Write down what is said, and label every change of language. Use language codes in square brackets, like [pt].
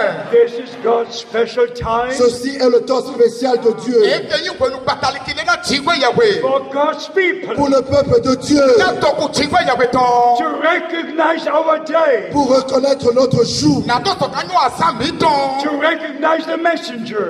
[en] This is God's special time [fr] Ceci est le temps spécial de Dieu [en] for God's people [fr] pour le peuple de Dieu, [en] to recognize our day, [fr] pour reconnaître notre jour [en] to recognize the messenger,